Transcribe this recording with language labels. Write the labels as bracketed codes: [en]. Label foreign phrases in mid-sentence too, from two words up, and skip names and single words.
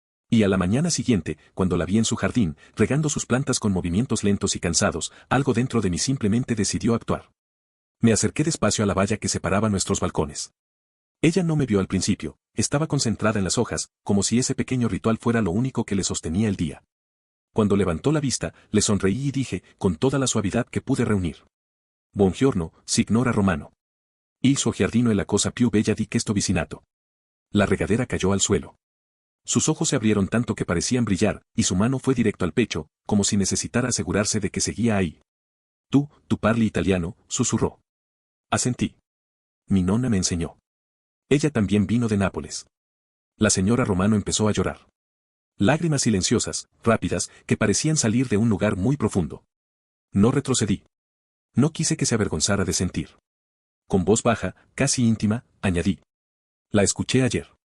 [es] Y a la mañana siguiente, cuando la vi en su jardín, regando sus plantas con movimientos lentos y cansados, algo dentro de mí simplemente decidió actuar. Me acerqué despacio a la valla que separaba nuestros balcones. Ella no me vio al principio, estaba concentrada en las hojas, como si ese pequeño ritual fuera lo único que le sostenía el día. Cuando levantó la vista, le sonreí y dije, con toda la suavidad que pude reunir: [it] Buongiorno, signora Romano. Il suo giardino è la cosa più bella di questo vicinato. [es] La regadera cayó al suelo. Sus ojos se abrieron tanto que parecían brillar, y su mano fue directo al pecho, como si necesitara asegurarse de que seguía ahí. [it] Tu parli italiano, [es] susurró. Asentí. Mi nonna me enseñó. Ella también vino de Nápoles. La señora Romano empezó a llorar. Lágrimas silenciosas, rápidas, que parecían salir de un lugar muy profundo. No retrocedí. No quise que se avergonzara de sentir. Con voz baja, casi íntima, añadí: La escuché ayer.